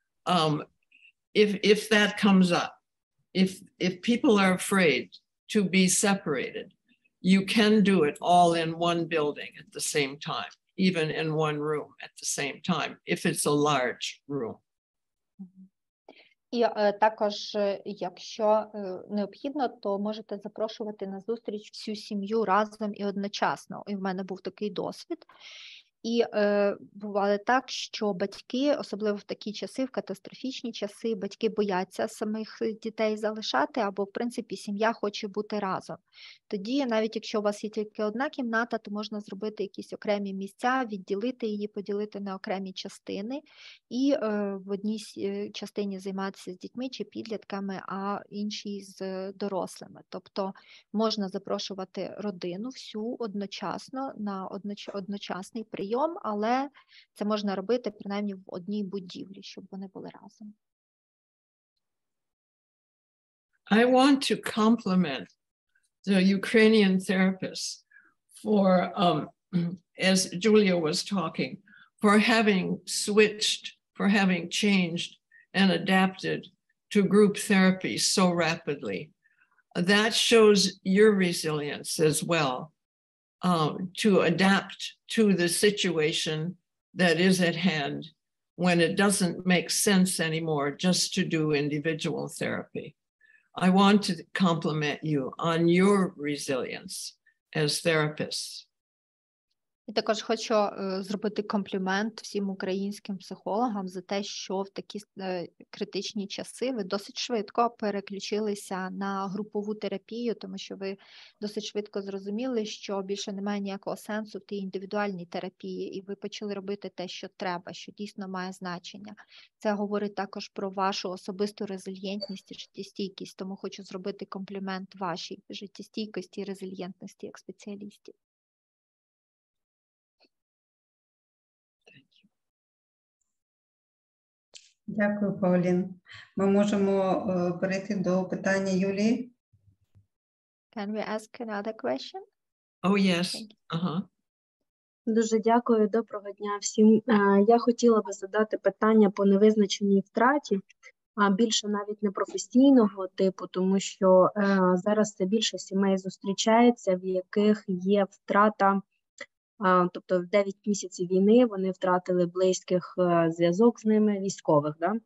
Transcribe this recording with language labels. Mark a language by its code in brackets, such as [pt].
[en] If that comes up, if people are afraid to be separated, you can do it all in one building at the same time, even in one room at the same time, if it's a large room. [uk] І також, якщо необхідно, то можете запрошувати на зустріч всю сім'ю разом і одночасно. І в мене був такий досвід. І бувало так, що батьки, особливо в такі часи, в катастрофічні часи, батьки бояться самих дітей залишати, або, в принципі, сім'я хоче бути разом. Тоді, навіть якщо у вас є тільки одна кімната, то можна зробити якісь окремі місця, відділити її, поділити на окремі частини, і в одній частині займатися з дітьми чи підлітками, а іншій з дорослими. Тобто можна запрошувати родину всю одночасно на одночасний прийом, але це можна робити принаймні в одній будівлі, щоб вони були разом. [en] I want to compliment the Ukrainian therapists for, as Julia was talking, for having switched, for having changed and adapted to group therapy so rapidly. That shows your resilience as well. To adapt to the situation that is at hand when it doesn't make sense anymore just to do individual therapy. I want to compliment you on your resilience as therapists. [uk] І також хочу зробити комплімент всім українським психологам за те, що в такі критичні часи ви досить швидко переключилися на групову терапію, тому що ви досить швидко зрозуміли, що більше немає ніякого сенсу в тій індивідуальній терапії, і ви почали робити те, що треба, що дійсно має значення. Це говорить також про вашу особисту резильєнтність і життєстійкість, тому хочу зробити комплімент вашій життєстійкості і резильєнтності як спеціалістів. Дякую, Полін. Ми можемо перейти до питання Юлії. [en] Can we ask another question? Oh, yes. Uh-huh. [uk] Дуже дякую. Доброго дня всім. Я хотіла би задати питання по невизначеній втраті, а більше навіть не професійного типу, тому що зараз все більше сімей зустрічається, в яких є втрата. Тобто в 9 місяців війни вони втратили близьких, зв'язок з ними, військових. Да?